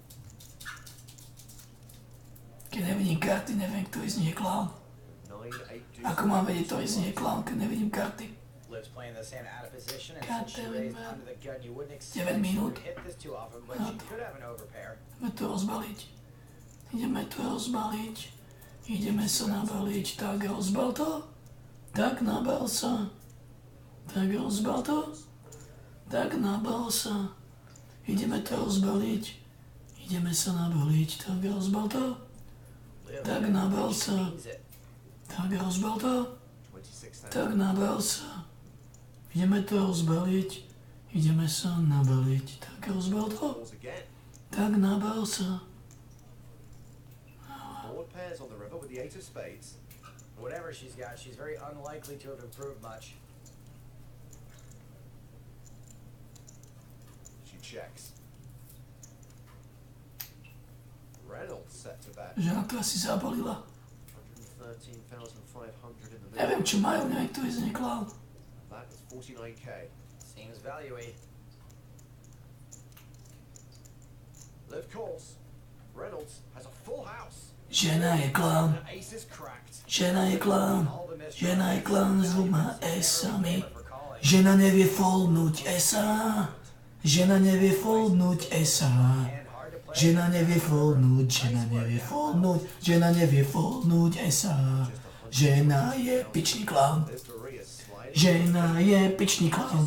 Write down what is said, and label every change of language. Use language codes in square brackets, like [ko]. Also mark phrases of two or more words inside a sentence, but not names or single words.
[sk] Keď nevidím karty, neviem, kto z nich je klaun. Ako mám vedieť, kto z nich je klaun, keď nevidím karty? [en] Lives playing this hand out of position, and since she raised under the gun, you wouldn't 9 expect she [sk] minút. [en] would hit this too often, but she could have an overpair. [sk] Poďme to rozbaliť. Ideme to rozbaliť. Ideme sa nabaliť. Tak rozbal to. Tak nabal sa. Tak rozbal to. Tak nabal sa. Ideme to rozbaliť. Ideme sa nabaliť. Tak rozbal to. Tak nabal sa. Tak rozbal to. Tak nabal sa. Ideme to rozbaliť. Ideme sa nabaliť. Tak rozbal to. Tak nabal sa. [en] Board pairs on the river with the 8 of spades. Whatever she's got, she's very unlikely to have improved much. She checks. Reynolds set to bet. [sk] Žena to asi zabalila. [en] 113,500 in the middle. [sk] Neviem, čo majú, neviem, kto je zneklal. [en] That is 49k. Seems value-y. Live calls. Reynolds has a full house. [sk] Žena je klaun. [en] Ace is cracked. [sk] Žena je klaun. Žena je klaun s dvoma esami. Žena nevie foldnúť esa. Žena nevie foldnúť esa. Žena nevie foldnúť, žena nevie foldnúť, žena nevie foldnúť esa. Žena je pičný klaun. Žena je pičný klaun.